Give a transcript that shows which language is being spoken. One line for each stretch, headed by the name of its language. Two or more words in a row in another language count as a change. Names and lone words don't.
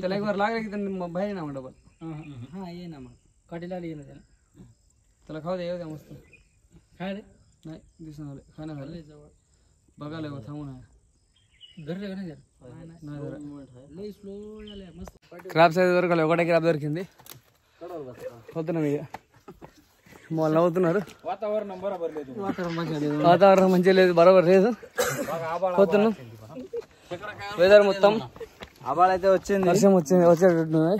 Marathi: त्याला एक बार लागला की त्यांनी बाहेर ना डबल हा ये ना मग काठी लागली ना त्याला खाऊ द्या मस्त काय रे नाही दिसून आले खाणं झालं बघायला थांबून आहे घरले का नाही नाही स्लो झाले मस्त
Telugu: క్రాబ్ సైజ్ దొరకలే ఒకటే క్రాబ్ దొరికింది పోతున్నాం ఇక వాళ్ళు నవ్వుతున్నారు వాతావరణం బరాబర్ లేదు వాతావరణం మంచిగా లేదు బరాబర్ లేదు పోతున్నాం వెదర్ మొత్తం ఆబాళ అయితే వచ్చింది వర్షం వచ్చేటట్టున్నాయి